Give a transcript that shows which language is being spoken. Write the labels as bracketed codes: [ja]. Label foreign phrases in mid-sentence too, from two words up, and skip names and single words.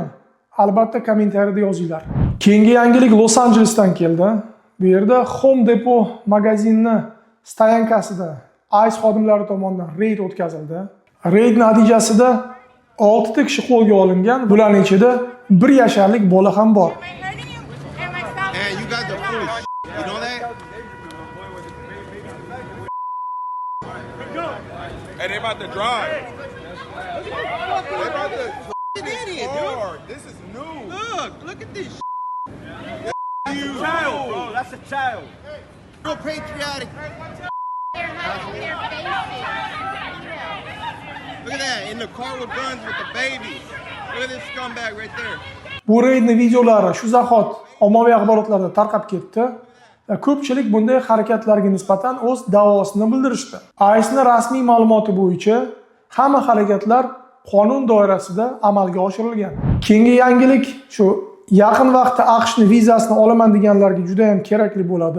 [uz] Albatta kommentariyada yozinglar. Keyingi yangilik Los Anjelesdan keldi. Bu yerda Home Depot magazinni stoyankasida ICE xodimlari tomonidan reyd o'tkazildi. Reyd natijasida 6 ta kishi qo'lga olingan. Bularning ichida 1 yasharlik bola ham bor. [en] Hey, they about to drive. They about to idiot, dude. This is new. Look at this. That's a child, bro. That's a child. Real patriotic. Look at that, in the car with guns with the baby. Look at this scumbag right there. [uz] Bu reydning videolari shu zahot ommaviy axborotlarda tarqab ketdi. Ko'pchilik bunday harakatlarga nisbatan o'z da'vosini bildirishdi. ICE'ning rasmiy ma'lumoti bo'yicha hamma harakatlar qonun doirasida amalga oshirilgan. Keyingi yangilik shu yaqin vaqtda AQShning vizasini olaman deganlarga juda ham kerakli bo'ladi.